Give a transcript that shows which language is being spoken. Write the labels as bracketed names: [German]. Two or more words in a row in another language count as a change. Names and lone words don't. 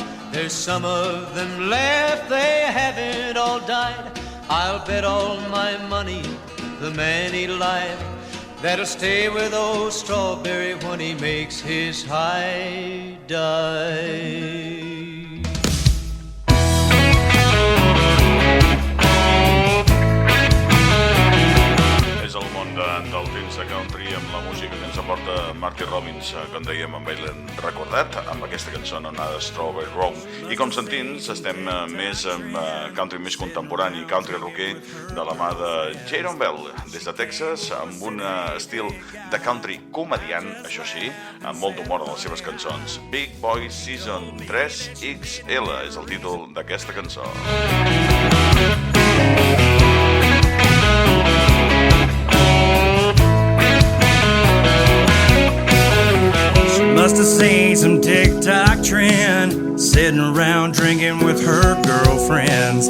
[English] There's some of them left, they haven't all died. I'll bet all my money, the man he lied, that'll stay with old Strawberry when he makes his high dive. [Catalan] És el món del temps de country amb la música que ens aporta Marty Robbins, com dèiem amb ell recordat, amb aquesta cançó anomenada Strawberry Road. I com sentins, estem més amb country més contemporani, [English] country rocker, [Catalan] de la mà de Jaron Bell, des de Texas, amb un estil de country comediant, això sí, amb molt d'humor en les seves cançons. Big Boy Season 3XL és el títol d'aquesta cançó. [English] Must have seen some TikTok trend, sitting around drinking with her girlfriends.